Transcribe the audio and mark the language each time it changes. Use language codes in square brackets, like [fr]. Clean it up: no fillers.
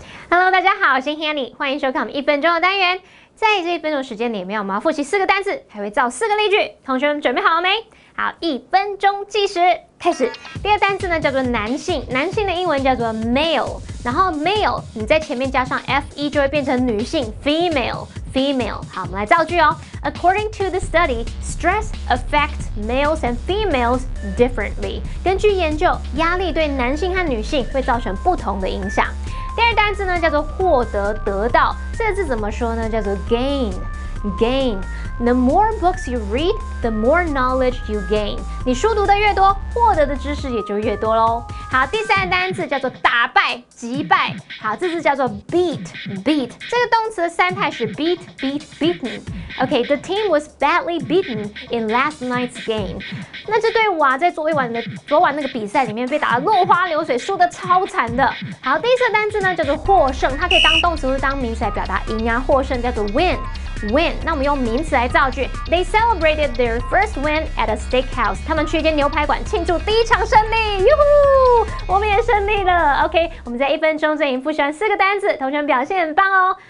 [zh] Hello， 大家好，我是 Hanny， 欢迎收看我们1分钟的单元。在这1分钟时间里面，我们要复习4个单词，还会造4个例句。同学们准备好了没？好，1分钟计时开始。第二个单词呢叫做男性，男性的英文叫做 male， 然后 male 你在前面加上 fe 就会变成女性 female。好，我们来造句哦。 [en] According to the study, stress affects males and females differently。 [zh] 根据研究，压力对男性和女性会造成不同的影响。第二单词呢叫做获得、得到，这个字怎么说呢？叫做 gain。 [en] The more books you read, the more knowledge you gain。 [zh] 你书读的越多，获得的知识也就越多喽。好，第三个单词叫做打败、击败。好，这字叫做 beat。这个动词的三态是 [en] beaten。Okay, the team was badly beaten in last night's game。 [zh] 那这队伍啊，在昨晚那个比赛里面被打得落花流水，输得超惨的。好，第四个单词呢叫做获胜，它可以当动词或者当名词来表达赢啊、获胜，叫做 win。那我们用名词来造句。 [en] They celebrated their first win at a steakhouse。 [zh] 他们去一间牛排馆庆祝第一场胜利。哟呼，我们也胜利了。 OK， 我们在1分钟就已经复习完4个单词，同学们表现很棒哦。